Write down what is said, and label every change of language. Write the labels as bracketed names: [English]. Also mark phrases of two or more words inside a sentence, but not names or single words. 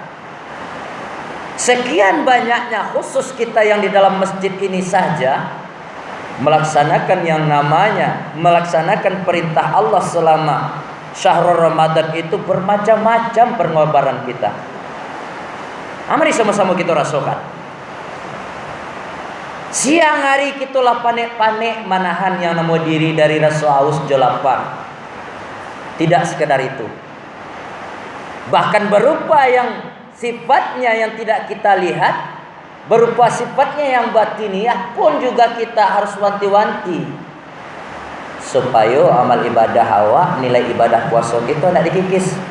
[Indonesian] Sekian banyaknya khusus kita yang di dalam masjid ini saja melaksanakan yang namanya melaksanakan perintah Allah selama [Arabic] شهر رمضان [Indonesian] itu bermacam-macam pengorbanan kita. Mari sama-sama kita rasakan. [Minangkabau] Siang hari kitulah panek-panek manahan yang nemu diri dari rasa haus jelapar. [Indonesian] Tidak sekedar itu. Bahkan berupa yang sifatnya yang tidak kita lihat, berupa sifatnya yang batiniah pun juga kita harus wanti-wanti. Supaya amal ibadah awak, nilai ibadah puasa kita tidak dikikis.